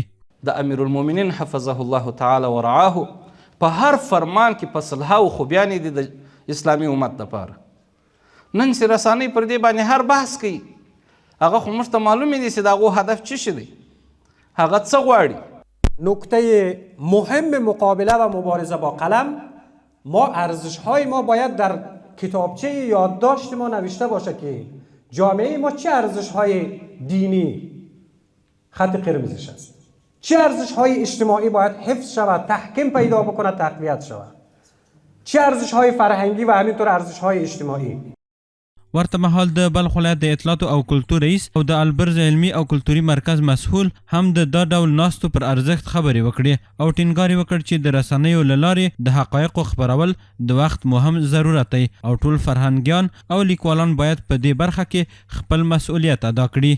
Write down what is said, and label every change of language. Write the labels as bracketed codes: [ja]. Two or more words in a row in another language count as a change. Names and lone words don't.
[ps] د امیر المؤمنین [ar] حفظه الله تعالی ورعاه [ps] په هر فرمان کې په صلحه او خوبیانې دي د اسلامي امت لپاره. نن چې رسانۍ پر دې باندې هر بحث کوي، هغه خو موږ ته معلومې دي چې د هغو هدف څه شی دی، هغه څه غواړي. [fa] نکته مهم مقابله و مبارزه با قلم، ما ارزش‌های ما باید در کتابچه یادداشت ما نوشته باشه که جامعه ما چه ارزش‌های دینی خط قرمزش است، چه ارزش‌های اجتماعی باید حفظ شود، تحکیم پیدا بکنه، تقویت شود، چه ارزش‌های فرهنگی و همینطور ارزش‌های اجتماعی. [ps] ورته مهال د بلخ ولایت د اطلاعاتو او کلتور رئیس او د البرز علمي او کلتوري مرکز مسؤل هم د دا ډول ناستو پر ارزښت خبرې وکړې او ټینګار یې وکړ چې د رسنیو له لارې د حقایقو خپرول د وخت مهم ضرورت دی او ټول فرهنګیان او لیکوالان باید په دې برخه کې خپل مسؤلیت ادا کړي.